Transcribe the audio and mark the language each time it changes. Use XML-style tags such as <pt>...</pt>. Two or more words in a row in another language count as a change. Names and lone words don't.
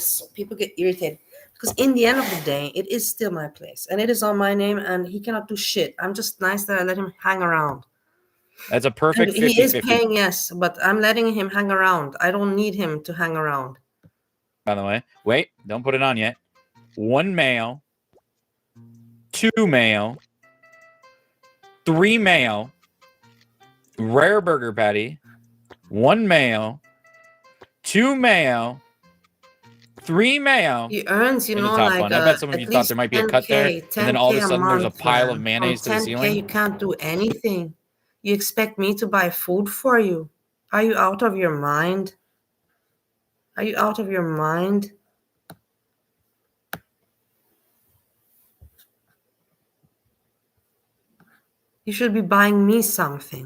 <en>So people get irritated. Because in the end of the day, it is still my place. And it is on my name and he cannot do shit. I'm just nice that I let him hang around. That's a perfect 50-50. He is paying, yes, but I'm letting him hang around. I don't need him to hang around. By the way, wait, don't put it on yet. 1 mayo, 2 mayo, 3 mayo, rare burger patty, 1 mayo, 2 mayo, 3 mayo. He earns, you know, like one. I bet some of you thought there might be a cut there, and then all of a sudden there's a pile of mayonnaise to the ceiling. You can't do anything. You expect me to buy food for you? Are you out of your mind? Are you out of your mind? You should be buying me something.</en>